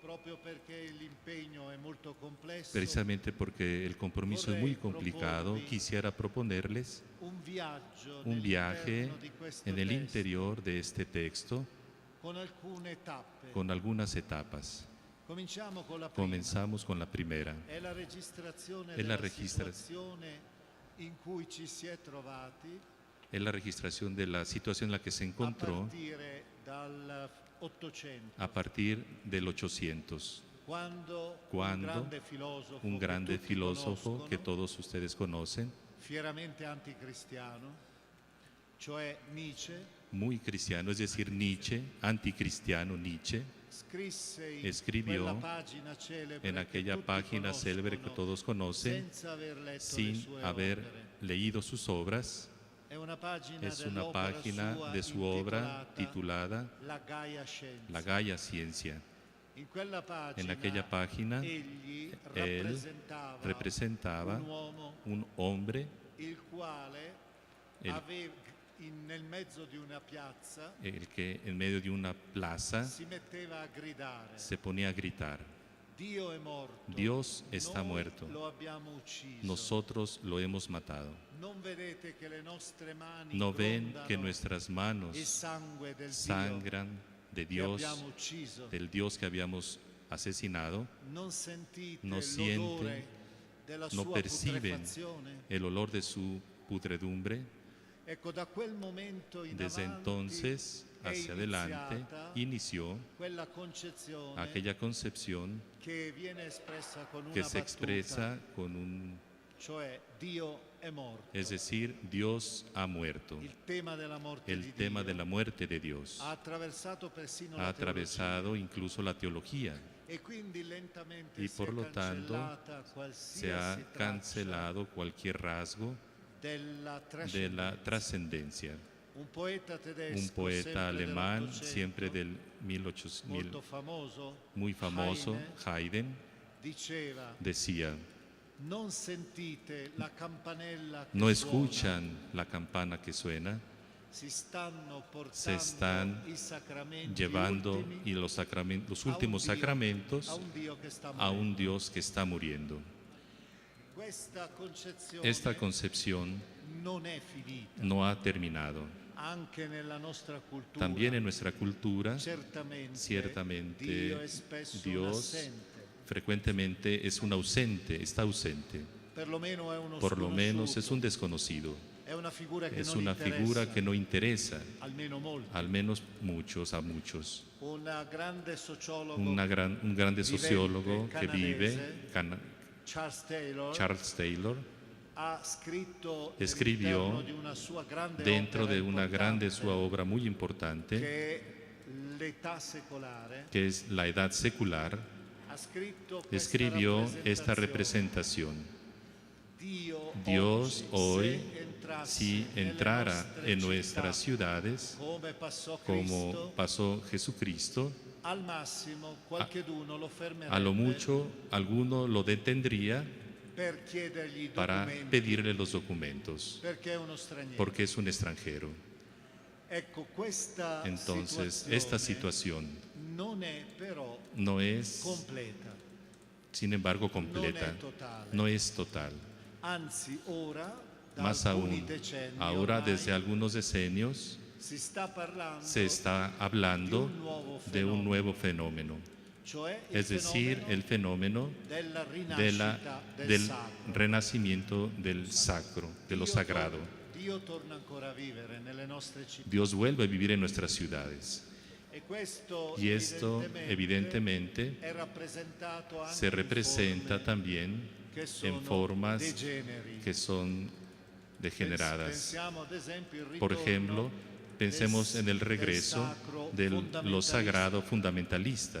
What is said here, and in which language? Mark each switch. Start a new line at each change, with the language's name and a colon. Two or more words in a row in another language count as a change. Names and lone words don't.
Spanish: Precisamente porque el compromiso es muy complicado, quisiera proponerles un viaje en el interior de este texto con algunas etapas. Comenzamos con la primera.
Italian: È la registrazione È la della registra- situazione in cui ci si è trovati
Spanish: Es la registración de la situación en la que se
Italian: a
Spanish: encontró
Italian: partire dal 800,
Spanish: a partir del 800,
Italian: quando
Spanish: cuando un grande
Italian: tutti
Spanish: filósofo
Italian: conoscono,
Spanish: que todos ustedes conocen,
Italian: fieramente anticristiano, cioè Nietzsche,
Spanish: muy cristiano, es decir, Nietzsche, anticristiano Nietzsche,
Italian: scrisse in
Spanish: escribió
Italian: quella pagina celebre
Spanish: en
Italian: che
Spanish: aquella
Italian: tutti
Spanish: página célebre que
Italian: conoscono,
Spanish: todos conocen,
Italian: senza aver letto le
Spanish: sin
Italian: sue
Spanish: haber
Italian: opere.
Spanish: leído sus obras.
Italian: È una pagina
Spanish: Es una
Italian: dell'opera
Spanish: página
Italian: sua
Spanish: de su obra
Italian: intitolata
Spanish: titulada
Italian: La Gaia Scienza.
Spanish: La Gaia Ciencia.
Italian: In quella pagina,
Spanish: En aquella página,
Italian: egli
Spanish: él representaba
Italian: un uomo
Spanish: un hombre
Italian: il quale
Spanish: El-
Italian: aveva nel mezzo di una piazza
Spanish: el que en medio de una plaza
Italian: si metteva a gridare:
Spanish: se ponía a gritar:
Italian: Dio è morto,
Spanish: Dios está
Italian: noi
Spanish: muerto,
Italian: lo abbiamo ucciso.
Spanish: nosotros lo hemos matado.
Italian: Non vedete che le nostre mani
Spanish: ¿No ven
Italian: grondano
Spanish: que nuestras
Italian: il
Spanish: manos
Italian: sangue del
Spanish: sangran de
Italian: Dio che
Spanish: Dios,
Italian: abbiamo ucciso?
Spanish: del Dios que habíamos asesinado?
Italian: Non sentite
Spanish: No
Italian: l'odore
Spanish: sienten,
Italian: della
Spanish: no
Italian: sua
Spanish: perciben
Italian: putrefazione?
Spanish: el olor de su pudredumbre.
Italian: Ecco, da quel momento in
Spanish: Desde
Italian: avanti
Spanish: entonces
Italian: è
Spanish: hacia adelante
Italian: iniziata
Spanish: inició
Italian: quella concezione
Spanish: aquella concepción
Italian: che viene espressa con una
Spanish: que se
Italian: battuta,
Spanish: expresa con un,
Italian: cioè Dio è morto.
Spanish: es decir, Dios ha muerto.
Italian: Il tema della morte
Spanish: El
Italian: di
Spanish: tema
Italian: Dio
Spanish: de la muerte de Dios
Italian: ha attraversato persino
Spanish: ha
Italian: la
Spanish: atravesado incluso la teología
Italian: teologia, e quindi lentamente
Spanish: y
Italian: si
Spanish: por
Italian: è
Spanish: lo tanto
Italian: cancellata
Spanish: se
Italian: qualsiasi
Spanish: ha
Italian: traccia
Spanish: cancelado cualquier rasgo
Italian: della
Spanish: de la
Italian: trascendenza.
Spanish: trascendencia.
Italian: Un poeta tedesco,
Spanish: Un poeta
Italian: sempre
Spanish: alemán,
Italian: dell'800,
Spanish: siempre del 1800,
Italian: molto famoso,
Spanish: muy famoso, Haydn,
Italian: diceva:
Spanish: decía:
Italian: non sentite la campanella che
Spanish: no
Italian: suona,
Spanish: escuchan la campana que suena,
Italian: si stanno
Spanish: se
Italian: portando
Spanish: están
Italian: i sacramenti
Spanish: llevando
Italian: ultimi
Spanish: y los
Italian: a un
Spanish: últimos
Italian: Dio-
Spanish: sacramentos
Italian: a un Dio che sta
Spanish: a un
Italian: morendo.
Spanish: Dios que está muriendo.
Italian: Questa concezione
Spanish: Esta concepción
Italian: non è finita.
Spanish: no ha terminado.
Italian: Anche nella nostra cultura,
Spanish: También en nuestra cultura,
Italian: ciertamente Dio è spesso un
Spanish: Dios
Italian: assente.
Spanish: frecuentemente es un ausente, está ausente.
Italian: Perlomeno è uno
Spanish: Por lo menos es
Italian: sconosciuto.
Spanish: un desconocido.
Italian: È una figura che
Spanish: Es
Italian: non
Spanish: una
Italian: interessa,
Spanish: figura que no interesa,
Italian: almeno molto.
Spanish: al menos a muchos.
Italian: Un grande sociologo,
Spanish: Un grande sociólogo que vive, Charles Taylor,
Italian: ha scritto
Spanish: escribió
Italian: all'interno di una sua grande
Spanish: dentro
Italian: opera
Spanish: de una grande
Italian: importante,
Spanish: sua obra muy importante,
Italian: che è l'età secolare,
Spanish: que es La Edad Secular,
Italian: ha scritto questa
Spanish: escribió esta
Italian: rappresentazione.
Spanish: representación. Dios hoy, Si entrara en nuestras ciudades,
Italian: come passò
Spanish: como Cristo, pasó Jesucristo,
Italian: al massimo qualcheduno lo fermerebbe
Spanish: a lo mucho alguno lo detendría
Italian: per chiedergli i
Spanish: para
Italian: documenti,
Spanish: pedirle los documentos,
Italian: perché è uno straniero.
Spanish: porque es un extranjero.
Italian: Ecco, questa
Spanish: Entonces, esta situación
Italian: non è però
Spanish: no es,
Italian: completa,
Spanish: sin embargo,
Italian: non
Spanish: completa,
Italian: è totale.
Spanish: no es total.
Italian: Anzi, ora, da
Spanish: Más
Italian: alcuni
Spanish: aún,
Italian: decenni
Spanish: ahora
Italian: ormai,
Spanish: desde algunos decenios
Italian: si sta parlando
Spanish: se está hablando de un nuevo fenómeno,
Italian: cioè il
Spanish: es decir,
Italian: fenomeno
Spanish: el fenómeno
Italian: della
Spanish: de
Italian: rinascita del
Spanish: del
Italian: sacro.
Spanish: renacimiento del sacro, de lo
Italian: Dio
Spanish: sagrado.
Italian: Dio torna ancora a vivere nelle nostre città.
Spanish: Dios vuelve a vivir en nuestras ciudades.
Italian: E questo
Spanish: Y esto, evidentemente,
Italian: è rappresentato anche
Spanish: se
Italian: in
Spanish: representa
Italian: forme
Spanish: también
Italian: che
Spanish: en
Italian: sono
Spanish: formas
Italian: degeneri.
Spanish: que son degeneradas.
Italian: Pensiamo ad esempio il
Spanish: Por
Italian: ritorno
Spanish: ejemplo, pensemos en el
Italian: del
Spanish: regreso
Italian: sacro
Spanish: de lo fundamentalista, sagrado fundamentalista,